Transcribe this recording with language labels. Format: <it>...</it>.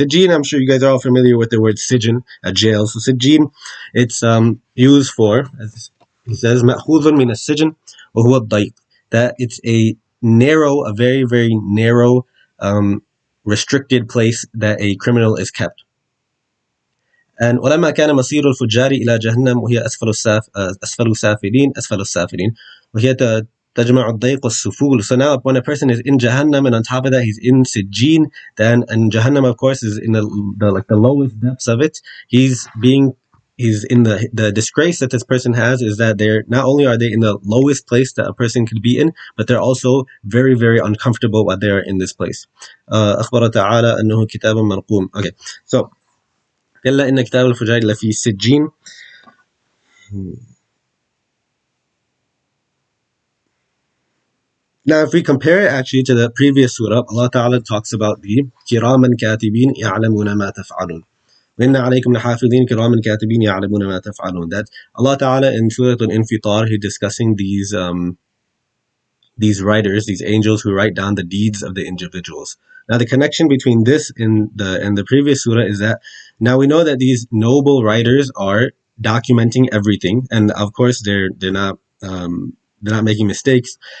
<en>Sijjin, I'm sure you guys are all familiar with the word Sijin, a jail. So Sijjin, it's used for, as he says,</en> <ar>مأخوذ من السجن وهو الضيق.</ar> <en>That it's a very, very narrow, restricted place that a criminal is kept. And</en> <ar>ولما كان مصير الفجار إلى جهنم وهي أسفل السافلين وهي تجمع الضيق والسفول.</ar> <en>So now when a person is in Jahannam, and on top of that he's in Sijjin, then, and Jahannam of course is in the lowest depths of it, he's in the disgrace that this person has is that they're not only are they in the lowest place that a person could be in, but they're also very, very uncomfortable while they're in this place.</en> <ar>أخبر تعالى أنه كتاب مرقوم.</ar> <en>Okay, so</en> <ar>كلا إن كتاب الفجار لفي سجين.</ar> <en>Now, if we compare it actually to the previous surah, Allah Ta'ala talks about the</en> <ar>كراما كاتبين يعلمون ما تفعلون. وإن عليكم لحافظين كراما كاتبين يعلمون ما تفعلون.</ar> <en>That Allah Ta'ala in Surah Al-Infitar, He's discussing these writers, these angels who write down the deeds of the individuals. Now, the connection between this and the previous surah is that now we know that these noble writers are documenting everything, and of course they're not making mistakes.</en>